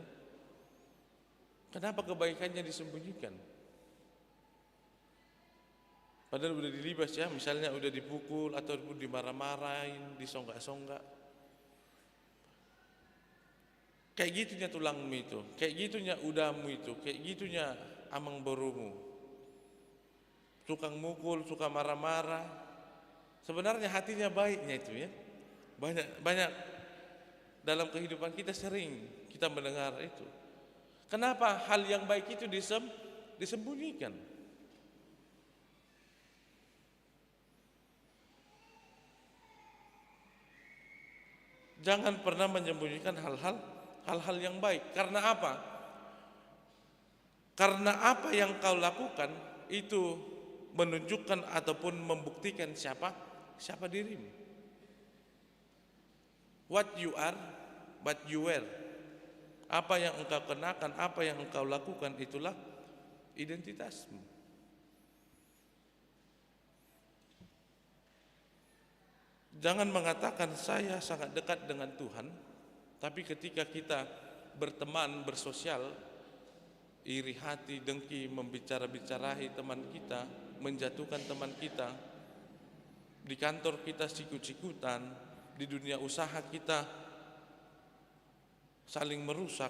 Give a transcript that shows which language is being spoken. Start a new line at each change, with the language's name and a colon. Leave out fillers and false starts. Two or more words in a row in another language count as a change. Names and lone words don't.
Indonesian: Kenapa kebaikannya disembunyikan? Padahal udah dilibas ya, misalnya udah dipukul ataupun dimarah-marahin, disonggak-songgak. Kayak gitunya tulangmu itu, kayak gitunya udahmu itu, kayak gitunya amang borumu. Suka mukul, suka marah-marah. Sebenarnya hatinya baiknya itu ya. Banyak dalam kehidupan kita sering kita mendengar itu. Kenapa hal yang baik itu disembunyikan? Jangan pernah menyembunyikan hal-hal yang baik. Karena apa? Karena apa yang kau lakukan itu menunjukkan ataupun membuktikan siapa dirimu.
English: What you are, what you wear.
Indonesian: Apa yang engkau kenakan, apa yang engkau lakukan, itulah identitasmu. Jangan mengatakan saya sangat dekat dengan Tuhan, tapi ketika kita berteman, bersosial, iri hati, dengki, membicara-bicarahi teman kita, menjatuhkan teman kita, di kantor kita sikut-sikutan, di dunia usaha kita saling merusak.